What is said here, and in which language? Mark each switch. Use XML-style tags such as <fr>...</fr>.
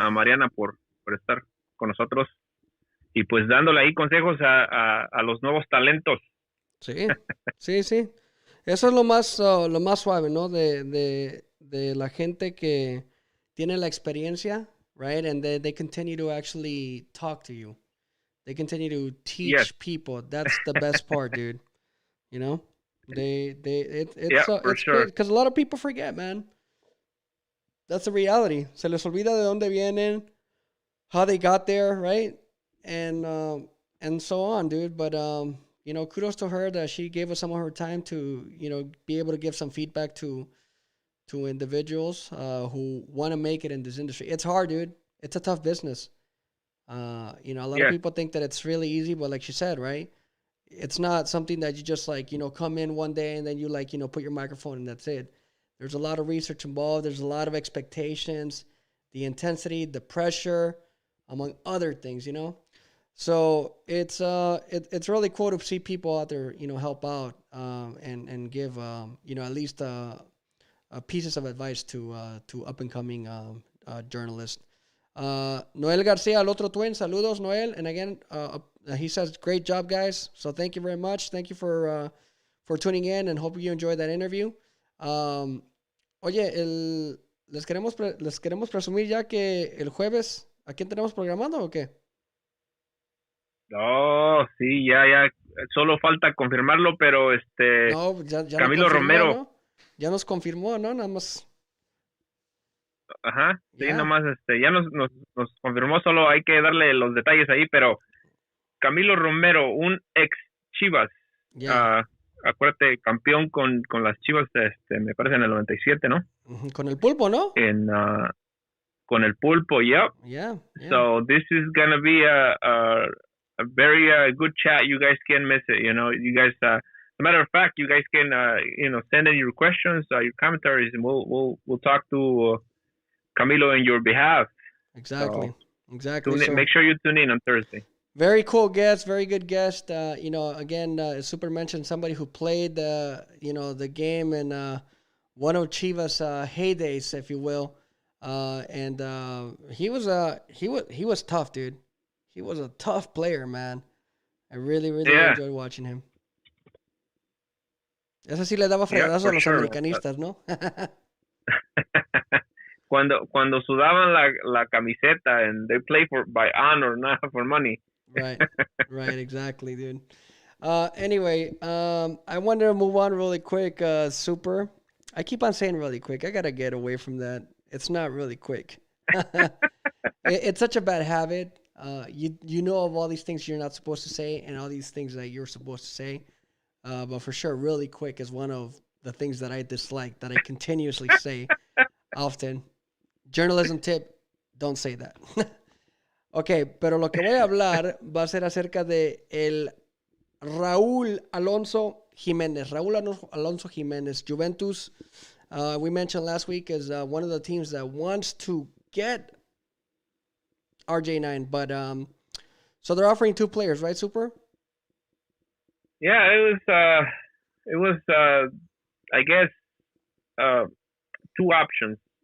<es>a Mariana por estar con nosotros y pues dándole ahí consejos a los nuevos talentos. Sí, sí, sí. Eso es lo más suave, ¿no? De la gente que tiene la experiencia,</es> <en>right? And they continue to actually talk to you. They continue to teach Yes. people. That's the best part, dude. You know? Yeah, for it's sure. great because a lot of people forget, man. That's the reality.</en> <es>Se les olvida de dónde vienen,</es> <en>how they got there, right? And so on, dude. But you know, kudos to her that she gave us some of her time to, you know, be able to give some feedback to individuals who want to make it in this industry. It's hard, dude. It's a tough business. You know, a lot of people think that it's really easy, but like she said, right? It's not something that you just like, you know, come in one day and then you like, you know, put your microphone and that's it. There's a lot of research involved. There's a lot of expectations, the intensity, the pressure, among other things, you know? So it's really cool to see people out there, you know, help out and give, you know, at least pieces of advice to up and coming journalists.</en> <es>Noel Garcia, el otro twin, saludos, Noel.</es> <en>And again, he says, great job, guys. So thank you very much. Thank you for tuning in and hope you enjoyed that interview.</en> <es>Oye, les queremos presumir ya que el jueves, ¿a quién tenemos programado o qué? Oh, sí, ya. Solo falta confirmarlo, pero No, ya Camilo nos confirmó, Romero. ¿no? Ya nos confirmó, ¿no? Nada más. Ajá, sí, Ya. nomás ya nos confirmó, solo hay que darle los detalles ahí, pero Camilo Romero, un ex Chivas, Ya. acuérdate, campeón con las Chivas, me parece en el 97, ¿no? Con el pulpo, ¿no? Con el pulpo,</es> <en>yep. Yeah. So this is gonna be a very good chat. You guys can't miss it. You know, you guys. As a matter of fact, you guys can you know, send in your questions, your commentaries, and we'll talk to Camilo on your behalf. Exactly. So, Exactly. so make sure you tune in on Thursday. Very cool guest, very good guest. You know, again, Super mentioned somebody who played, you know, the game in one of Chivas' heydays, if you will. And he was tough, dude. He was a tough player, man. I really enjoyed watching him.</en> <es>Eso sí le daba fregadazos a los americanistas, ¿no? cuando sudaban la camiseta</es> <en>and they play by honor, not for money. Right, exactly, dude. Anyway, I wanted to move on really quick. Super. I keep on saying really quick. I gotta get away from that. It's not really quick. It's such a bad habit. You know of all these things you're not supposed to say and all these things that you're supposed to say. But for sure, really quick is one of the things that I dislike, that I continuously say often. Journalism tip, don't say that.</en> <es>Ok, pero lo que voy a hablar va a ser acerca de el Raúl Alonso Jimenez.</es> <en>Raúl Alonso Jimenez, Juventus, we mentioned last week, is one of the teams that wants to get RJ9. But so they're offering two players, right, Super? Yeah, it was I guess two options.</en>